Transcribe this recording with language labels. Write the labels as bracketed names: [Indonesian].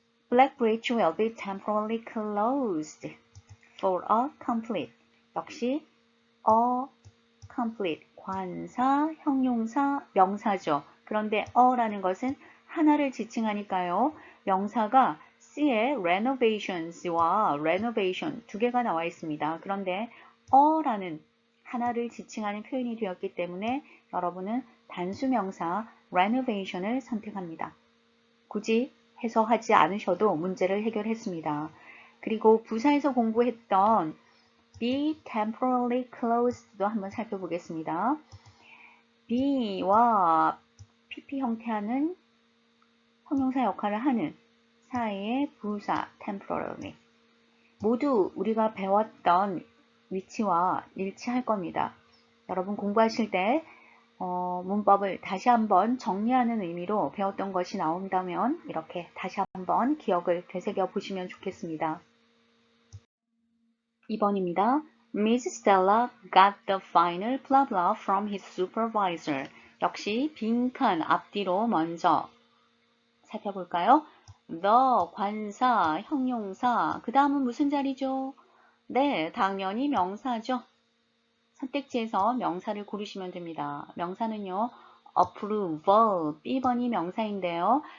[English] Black Bridge will be temporarily closed for a complete. [Korean] 역시 [English] a complete, [Korean] 관사, 형용사, 명사죠. 그런데 a라는 것은 하나를 지칭하니까요. 명사가 C의 renovations와 renovation 두 개가 나와 있습니다. 그런데 a라는 하나를 지칭하는 표현이 되었기 때문에 여러분은 단수명사 renovation을 선택합니다. 굳이 해석하지 않으셔도 문제를 해결했습니다. 그리고 부사에서 공부했던 [English] be temporarily closed [Korean] 도 한번 살펴보겠습니다. be와 pp 형태하는 형용사 역할을 하는 사이의 부사 temporarily 모두 우리가 배웠던 위치와 일치할 겁니다. 여러분 공부하실 때 문법을 다시 한번 정리하는 의미로 배웠던 것이 나온다면 이렇게 다시 한번 기억을 되새겨 보시면 좋겠습니다. 2번입니다. [English] Miss Stella got the final blah blah from his supervisor. [Korean] 역시 빈칸 앞뒤로 먼저 살펴볼까요? the, 관사, 형용사, 그 다음은 무슨 자리죠? 네, 당연히 명사죠. 선택지에서 명사를 고르시면 됩니다. 명사는요, approve, B번이 명사인데요.